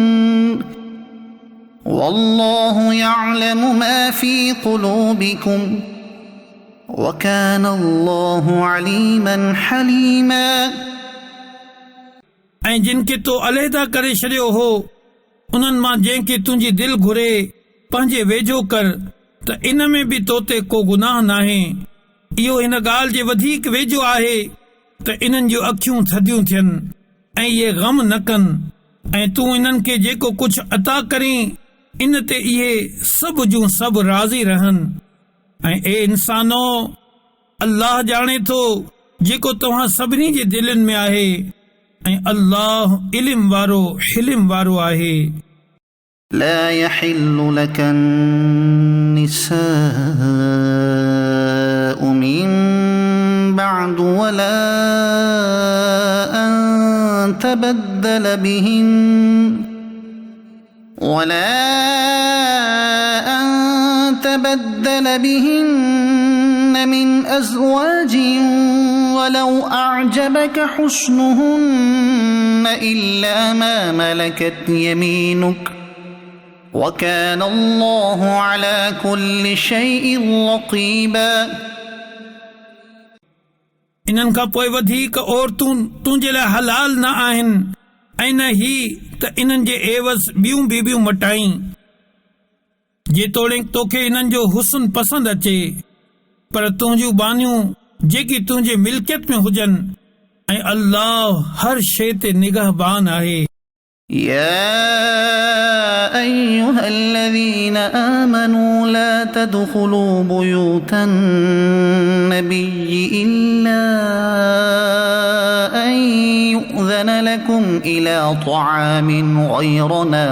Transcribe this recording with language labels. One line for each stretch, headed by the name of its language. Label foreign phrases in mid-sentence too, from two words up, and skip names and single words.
Arabic: والله يعلم ما في قلوبكم وكان الله عليما حليما।
Sindhi: ऐं जिन खे तो अलहदा करे छॾियो हो उन्हनि मां जंहिंखे तुंहिंजी दिलि घुरे पंहिंजे वेझो कर त इन में बि तो ते को गुनाह नाहे। इहो हिन ॻाल्हि जे वधीक वेझो आहे त इन्हनि जूं अखियूं थधियूं थियनि ऐं इहे ग़म न कनि ऐं तूं इन्हनि खे जेको कुझु अता करीं इन ते इहे सभु जूं सभु राज़ी रहनि। ऐं ए इंसानो अल्लाह ॼाणे थो जेको तव्हां सभिनी जे दिलनि में आहे ऐं अल्लाह इल्म वारो हिल्म वारो आहे।
Arabic: لا يحل لك النساء من بعد ولا أن تبدل بهن من أزواج ولو أعجبك حسنهن إلا ما ملكت يمينك وكان الله على كل شيء رقيبا।
Sindhi: इन्हनि खां पोइ वधीक औरतूं तुंहिंजे लाइ हलाल न आहिनि ऐं न ही त इन्हनि जे एवज़ ॿियूं बीबियूं मटाई जेतोणीकि तोखे इन्हनि जो हुस्न पसंदि अचे पर तुंहिंजूं बानियूं जेकी तुंहिंजे मिल्कियत में हुजनि ऐं अल्लाह हर शइ ते निगहबान आहे।
Arabic: يا أيها الذين آمنوا لا تدخلوا بيوت النبي إلا أن يؤذن لكم إلى طعام غير